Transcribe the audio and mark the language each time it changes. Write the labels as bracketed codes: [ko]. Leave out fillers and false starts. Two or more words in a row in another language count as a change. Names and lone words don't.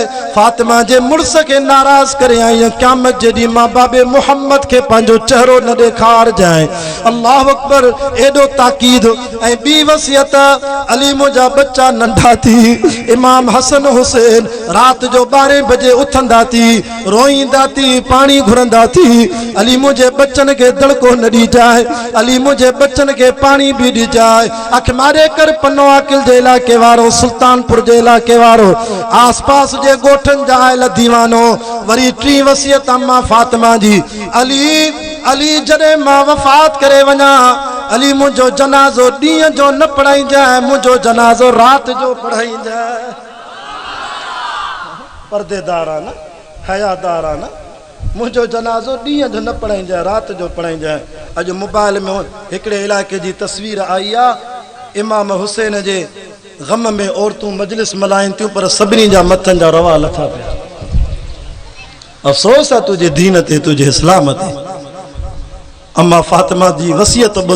[sd] फातिमा जे मुड़ुस खे नाराज़ करे आई क़यामत जे ॾींहुं मां बाबे मुहम्मद खे पंहिंजो चेहरो न ॾेखारजांइ। [ar] الله أكبر. [sd] एॾो ताक़ीद। ऐं ॿी वसियत अली मुंहिंजा बच्चा नंढा थी, इमाम हसन हुसैन रात जो 12 बजे उथंदा थी, रोईंदा थी, पानी घुरंदा थी, अली [ur] مجھے بچن کے دڑکو نہ دی جائے, [sd] अली [ur] مجھے بچن کے پانی بھی دی جائے. [sd] अख मारे कर पन्नो आकिल जे इलाके वारो, सुल्तानपुर जे इलाके वारो, आस पास जे गोठन जा आयल दीवानो। वरी 3 वसियत अम्मा फातिमा जी अली जॾहिं मां वफ़ात करे वञा अली मुझो जनाज़ो ॾींहं जो न पढ़ाई जाए, मुझो जनाज़ो रात जो पढ़ाई जाए। पर्देदार आहे न, हयादार आहे न, मुझो जनाज़ो ॾींहं जो न पढ़ाई जाए, रात जो पढ़ाई जाए। अॼु मोबाइल में हिकिड़े इलाइक़े जी तस्वीर आई आहे, इमाम हुसैन जे गम में औरतूं मजलिस मल्हाइनि थियूं पर सभिनी जा मथनि जा रवा लथा पिया। अफ़सोस आहे तुंहिंजे दीन ते, तुंहिंजे इस्लाम ते। अम्मा फातिमा जी वसियत ॿुध।